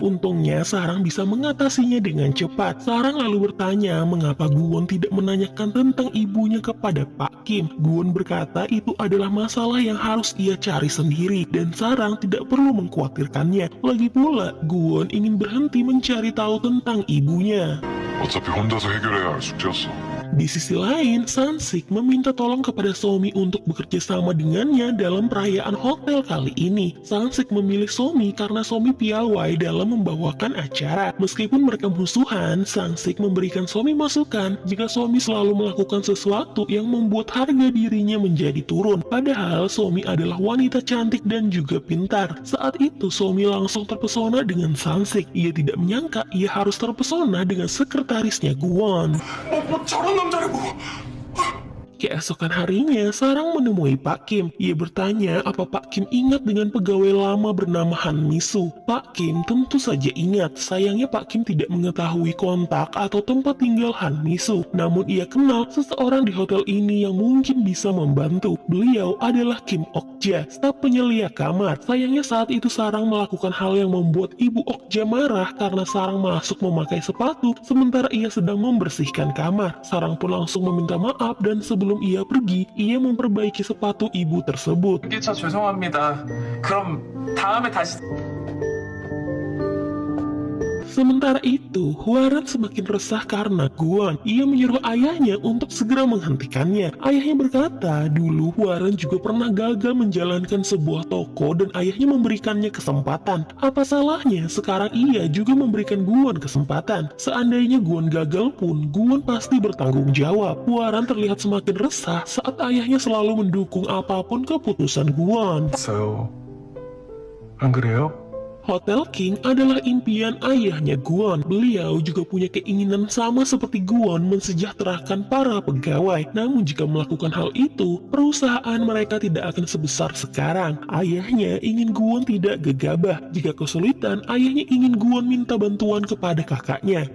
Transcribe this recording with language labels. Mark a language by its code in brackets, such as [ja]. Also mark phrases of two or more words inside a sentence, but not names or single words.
[id] Untungnya Sarang bisa mengatasinya dengan cepat. Sarang lalu bertanya mengapa Gwon tidak menanyakan tentang ibunya kepada Pak Kim. Gwon berkata itu adalah masalah yang harus ia cari sendiri dan Sarang tidak perlu mengkhawatirkannya. Lagi pula, Gwon ingin berhenti mencari tahu tentang ibunya. [ko] 어차피 혼자서 해결해야 할 숙제였어. [id] Di sisi lain, Sansik meminta tolong kepada Somi untuk bekerja sama dengannya dalam perayaan hotel kali ini. Sansik memilih Somi karena Somi piawai dalam membawakan acara. Meskipun mereka musuhan, Sansik memberikan Somi masukan jika Somi selalu melakukan sesuatu yang membuat harga dirinya menjadi turun. Padahal Somi adalah wanita cantik dan juga pintar. Saat itu Somi langsung terpesona dengan Sansik. Ia tidak menyangka ia harus terpesona dengan sekretarisnya Gwon. [ko] 뭐 저런 남자를 뭐. [id] Keesokan harinya, Sarang menemui Pak Kim. Ia bertanya apa Pak Kim ingat dengan pegawai lama bernama Han Misu. Pak Kim tentu saja ingat, sayangnya Pak Kim tidak mengetahui kontak atau tempat tinggal Han Misu. Namun ia kenal seseorang di hotel ini yang mungkin bisa membantu. Beliau adalah Kim Okja, staf penyelia kamar. Sayangnya saat itu Sarang melakukan hal yang membuat Ibu Okja marah karena Sarang masuk memakai sepatu sementara ia sedang membersihkan kamar. Sarang pun langsung meminta maaf dan sebelum ia pergi, ia memperbaiki sepatu ibu tersebut. [ko] 기차 죄송합니다. 그럼 다음에 다시. [id] Sementara itu, Hwaran semakin resah karena Gwon. Ia menyuruh ayahnya untuk segera menghentikannya. Ayahnya berkata, dulu Hwaran juga pernah gagal menjalankan sebuah toko dan ayahnya memberikannya kesempatan. Apa salahnya sekarang ia juga memberikan Gwon kesempatan? Seandainya Gwon gagal pun, Gwon pasti bertanggung jawab. Hwaran terlihat semakin resah saat ayahnya selalu mendukung apapun keputusan Gwon. [ko] 있어요. 안 그래요? [id] Hotel King adalah impian ayahnya Gwon. Beliau juga punya keinginan sama seperti Gwon mensejahterakan para pegawai. Namun jika melakukan hal itu, perusahaan mereka tidak akan sebesar sekarang. Ayahnya ingin Gwon tidak gegabah. Jika kesulitan, ayahnya ingin Gwon minta bantuan kepada kakaknya.